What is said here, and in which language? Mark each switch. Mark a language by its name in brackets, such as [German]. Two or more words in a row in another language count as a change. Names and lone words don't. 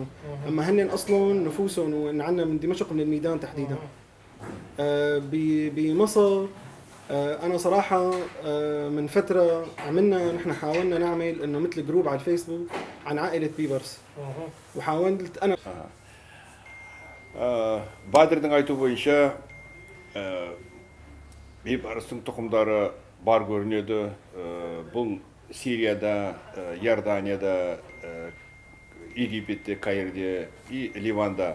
[Arabic] أما هن أصلاً نفوسهم وإن عنا من دمشق من الميدان تحديداً. بمصر أنا صراحة من فترة نحن حاولنا نعمل إنه مثل جروب على الفيسبوك عن عائلة بيبرس. وحاولت أنا [Kazakh] Байдырдың айту бойынша Бейбарыстың тұқымдары бар көрінеді. Бұл Сирияда, Иорданияда, Египетте, Каирде и Ливанда.